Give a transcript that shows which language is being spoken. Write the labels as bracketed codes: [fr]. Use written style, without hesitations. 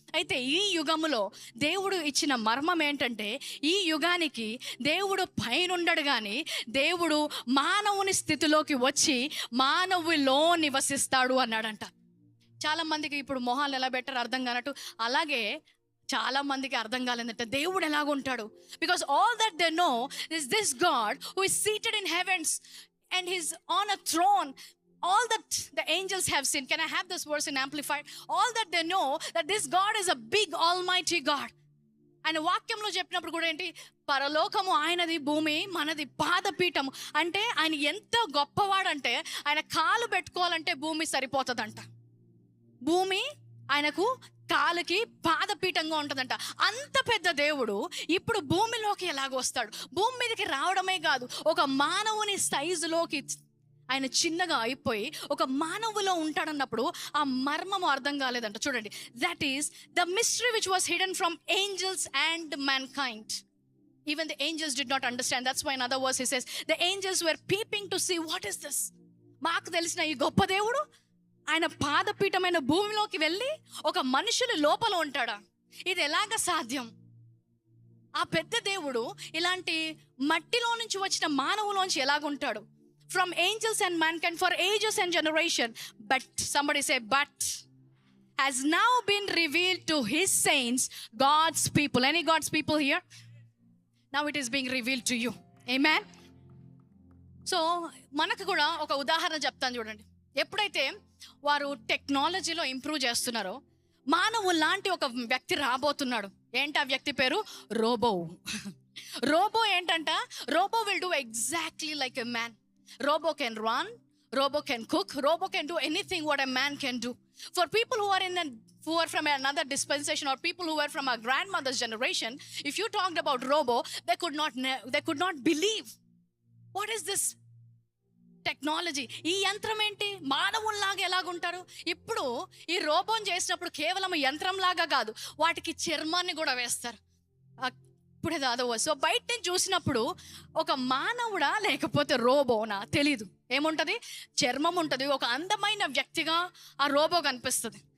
[te] అయితే ఈ యుగములో దేవుడు ఇచ్చిన మర్మం ఏంటంటే, ఈ యుగానికి దేవుడు పైనుండడు కానీ దేవుడు మానవుని స్థితిలోకి వచ్చి మానవులో నివసిస్తాడు అన్నాడంట. చాలామందికి ఇప్పుడు మొహాలు ఎలా బెటర్ అర్థం కానట్టు, అలాగే చాలా మందికి అర్థం కాలేదంటే దేవుడు ఎలాగుంటాడు. [en] Because all that they know is this God who is seated in heavens and he's on a throne. All that the angels have seen. Can I have this verse in amplified? All that they know that this God is a big almighty God. [te] ఆయన వాక్యంలో చెప్పినప్పుడు కూడా ఏంటి, పరలోకము ఆయనది, భూమి మనది, పాదపీఠము. అంటే ఆయన ఎంత గొప్పవాడంటే ఆయన కాలు పెట్టుకోవాలంటే భూమి సరిపోతుందంట. భూమి ఆయనకు కాలుకి పాదపీఠంగా ఉంటుందంట. అంత పెద్ద దేవుడు ఇప్పుడు భూమిలోకి ఎలాగొస్తాడు? భూమి మీదకి రావడమే కాదు, ఒక మానవుని సైజులోకి ఆయన చిన్నగా అయిపోయి ఒక మానవులో ఉంటాడన్నప్పుడు ఆ మర్మము అర్థం కాలేదంట. చూడండి, [en] That is the mystery which was hidden from angels and mankind. Even the angels did not understand. That's why in other words he says the angels were peeping to see what is this. [te] మాకు తెలిసిన ఈ గొప్ప దేవుడు ఆయన పాదపీఠమైన భూమిలోకి వెళ్ళి ఒక మనుషుల లోపల ఉంటాడా? ఇది ఎలాగ సాధ్యం? ఆ పెద్ద దేవుడు ఇలాంటి మట్టిలో నుంచి వచ్చిన మానవులోంచి ఎలాగుంటాడు? [en] From angels and mankind for ages and generation, but somebody say but has now been revealed to his saints, God's people. Any God's people here? Now it is being revealed to you. Amen. [te] So మనకు కూడా ఒక ఉదాహరణ చెప్తాను చూడండి. ఎప్పుడైతే వారు టెక్నాలజీలో improve చేస్తున్నారో, మానవు లాంటి ఒక వ్యక్తి రాబోతున్నాడు. ఏంటి ఆ వ్యక్తి పేరు? రోబో. రోబో ఏంటంట? [en] Robo will do exactly like a man. Robo can run, Robo can cook, Robo can do anything what a man can do. For people who are from another dispensation, or people who were from our grandmother's generation, if you talked about Robo, they could not believe. What is this technology? [te] ఈ యంత్రం ఏంటి? మానవుల్లాగా ఎలాగుంటారు? ఇప్పుడు ఈ రోబోని చేసినప్పుడు కేవలం యంత్రంలాగా కాదు, వాటికి చర్మాన్ని కూడా వేస్తారు. ఇప్పుడే దాదాపు. సో బయట నుంచి చూసినప్పుడు ఒక మానవుడా లేకపోతే రోబోనా తెలీదు. ఏముంటుంది? చర్మం ఉంటుంది, ఒక అందమైన వ్యక్తిగా ఆ రోబో కనిపిస్తుంది.